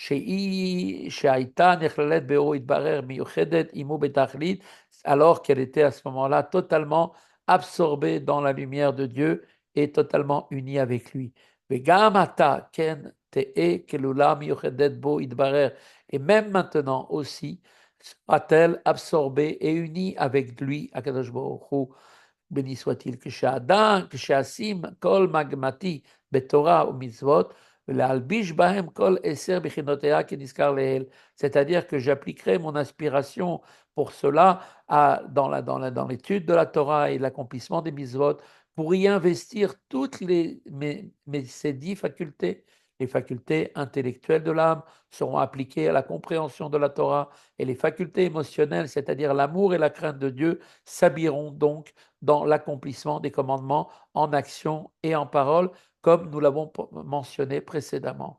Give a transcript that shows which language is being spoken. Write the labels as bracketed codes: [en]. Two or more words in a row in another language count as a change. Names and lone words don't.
[fr] Alors qu'elle était à ce moment-là totalement absorbée dans la lumière de Dieu et totalement unie avec lui. Et même maintenant aussi, sera-t-elle absorbée et unie avec lui, [he] הקדוש ברוך הוא, [fr] béni soit-il, que [he] כשאשים כל מגמתי בתורה ומצוות, ולהלביש בהם כל 10 בכינותיה כנזכר לעיל. [fr] C'est-à-dire que j'appliquerai mon aspiration pour cela dans l'étude de la Torah et l'accomplissement des mitzvot, pour y investir toutes ces 10 facultés. Les facultés intellectuelles de l'âme seront appliquées à la compréhension de la Torah, et les facultés émotionnelles, c'est-à-dire l'amour et la crainte de Dieu, s'habilleront donc dans l'accomplissement des commandements en action et en parole, comme nous l'avons mentionné précédemment.